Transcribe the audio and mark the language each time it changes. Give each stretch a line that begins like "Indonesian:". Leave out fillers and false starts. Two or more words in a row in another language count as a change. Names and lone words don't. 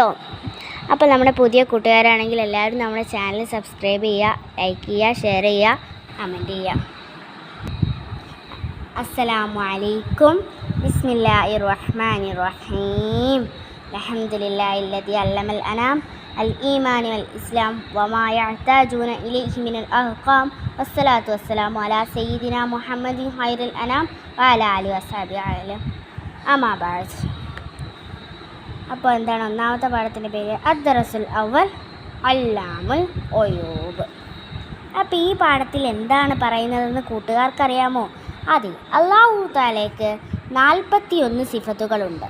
Malayalam: അപ്പോൾ നമ്മുടെ പുതിയ കൂട്ടുകാരാണെങ്കിൽ എല്ലാവരും നമ്മുടെ ചാനൽ സബ്സ്ക്രൈബ് ചെയ്യുക, ലൈക്ക് ചെയ്യുക, ഷെയർ ചെയ്യുക, കമൻറ്റ് ചെയ്യുക.
Arabic: السلام عليكم. بسم الله الرحمن الرحيم. الحمد لله الذي علم الأنام الإيمان والإسلام وما يحتاجون إليه من الأحكام والصلاة والسلام على سيدنا محمد خير الأنام وعلى آله وصحبه وسلم. أما بعد.
Malayalam: അപ്പോൾ എന്താണ് ഒന്നാമത്തെ പാഠത്തിൻ്റെ പേര്?
Arabic: الدرس الأول علام الغيوب.
Malayalam: അപ്പോൾ ഈ പാഠത്തിൽ എന്താണ് പറയുന്നതെന്ന് കൂട്ടുകാർക്കറിയാമോ? അതെ, അല്ലാഹു തആലയ്ക്ക് 41 സിഫത്തുകളുണ്ട്.